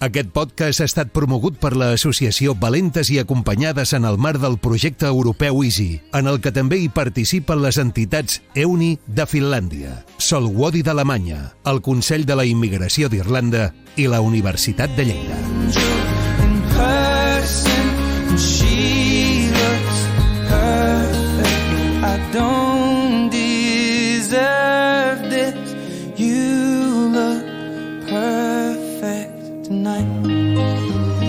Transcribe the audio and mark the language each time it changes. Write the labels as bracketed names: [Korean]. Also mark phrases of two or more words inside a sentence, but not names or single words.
[Catalan] Aquest podcast ha estat promogut per l'associació Valentes i Acompanyades en el marc del projecte europeu EASY, en el que també hi participen les entitats EUNI de Finlàndia, Solwodi d'Alemanya, el Consell de la Immigració d'Irlanda i la Universitat de Lleida. [English] In person, and she looks perfect. I don't deserve this. You look perfect tonight.